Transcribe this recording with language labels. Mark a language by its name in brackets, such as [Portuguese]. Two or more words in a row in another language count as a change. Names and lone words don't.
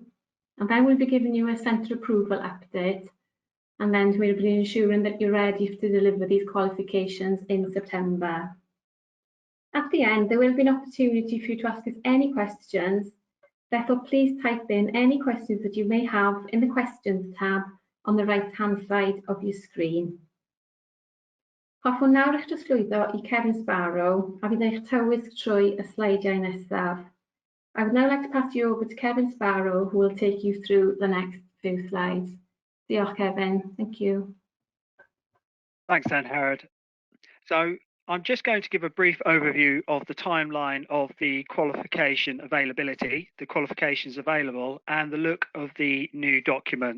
[English] And then we'll be giving you a centre approval update, and then we'll be ensuring that you're ready to deliver these qualifications in September. At the end, there will be an opportunity for you to ask us any questions. Therefore, please type in any questions that you may have in the questions tab on the right-hand side of your screen. [Welsh] Hoffwn nawr eich trosglwyddo i Kevin Sparrow, a fydd eich tywys trwy y sleidiau nesaf. [English] I would now like to pass you over to Kevin Sparrow, who will take you through the next few slides. Diolch, Kevin. Thank you. Thanks, Angharad. So I'm just going to give a brief overview of the timeline of the qualification availability, the qualifications available, and the look of the new documents.